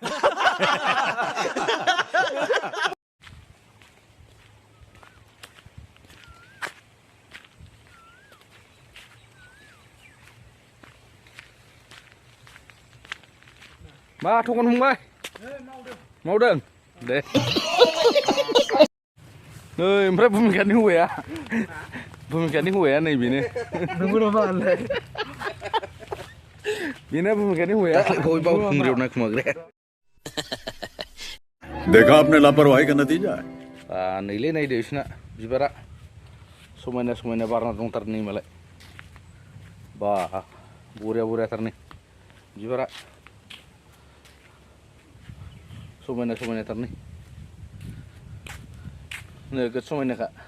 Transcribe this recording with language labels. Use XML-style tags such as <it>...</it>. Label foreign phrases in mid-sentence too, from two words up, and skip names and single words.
<brx>मा थगन फंबाय मावदों दे नै ओमफ्राय भुमिकानि हौवाया नै बेनो बेनो भुमिकानि हौवाया बाव खुंग्रियाव नायखुमाग्राया</brx> <hi>देखा आपने लापरवाही का नतीजा है</hi> <brx>नैलै नायदो बिसोरना बिबारा समायना बारना दंथारो नै मालाय बा बरियाथार नै बिबारा समायनाथार नै नोगोद समायनाखा</brx>